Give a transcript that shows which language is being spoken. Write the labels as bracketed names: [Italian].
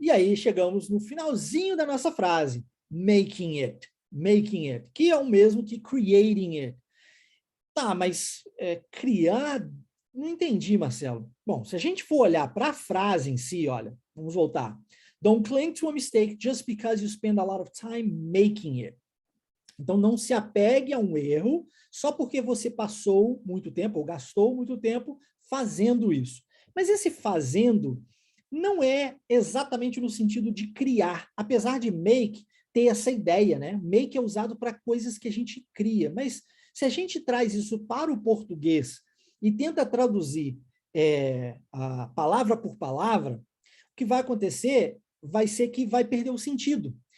[Portuguese] E aí chegamos no finalzinho da nossa frase, making it, que é o mesmo que creating it. Tá, mas criar... Não entendi, Marcelo. Bom, se a gente for olhar para a frase em si, olha, vamos voltar. [English] Don't cling to a mistake just because you spend a lot of time making it. [Portuguese] Então, não se apegue a um erro só porque você passou muito tempo ou gastou muito tempo fazendo isso. Mas esse fazendo não é exatamente no sentido de criar, apesar de make ter essa ideia, né? Make é usado para coisas que a gente cria, mas se a gente traz isso para o português e tenta traduzir a palavra por palavra, o que vai acontecer vai ser que vai perder o sentido.